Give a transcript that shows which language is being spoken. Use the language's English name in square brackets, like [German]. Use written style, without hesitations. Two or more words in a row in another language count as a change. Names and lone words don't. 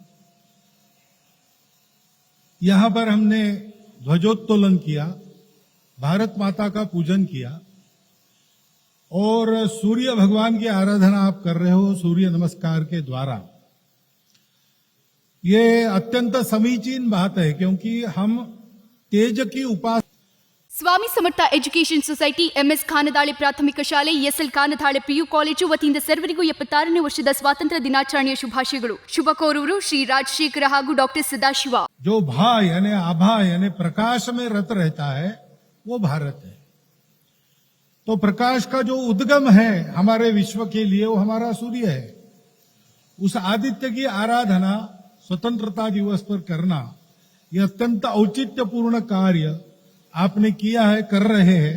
[Hindi] यहां पर हमने ध्वजोत्तोलन किया, भारत माता का पूजन किया और सूर्य भगवान की आराधना आप कर रहे हो सूर्य नमस्कार के द्वारा. ये अत्यंत समीचीन बात है क्योंकि हम तेज की उपासना. [Kannada] ಸ್ವಾಮಿ ಸಮರ್ಥ ಎಜುಕೇಷನ್ ಸೊಸೈಟಿ ಎಂಎಸ್ ಖಾನದಾಳೆ ಪ್ರಾಥಮಿಕ ಶಾಲೆ ಎಸ್ಎಲ್ ಖಾನದಾಳೆ ಪಿಯು ಕಾಲೇಜು ವತಿಯಿಂದ ಸರ್ವರಿಗೂ 76ನೇ ವರ್ಷದ ಸ್ವಾತಂತ್ರ್ಯ ದಿನಾಚರಣೆಯ ಶುಭಾಶಯಗಳು. ಶುಭ ಕೋರುವರು ಶ್ರೀ ರಾಜಶೇಖರ ಹಾಗೂ ಡಾಕ್ಟರ್ सदाशिव. [Hindi] जो भा यानी आभा यानी प्रकाश में रत रहता है वो भारत है. तो प्रकाश का जो उद्गम है हमारे विश्व के लिए वो हमारा सूर्य है. उस आदित्य की आराधना स्वतंत्रता दिवस पर करना यह अत्यंत औचित्यपूर्ण कार्य आपने किया है, कर रहे हैं.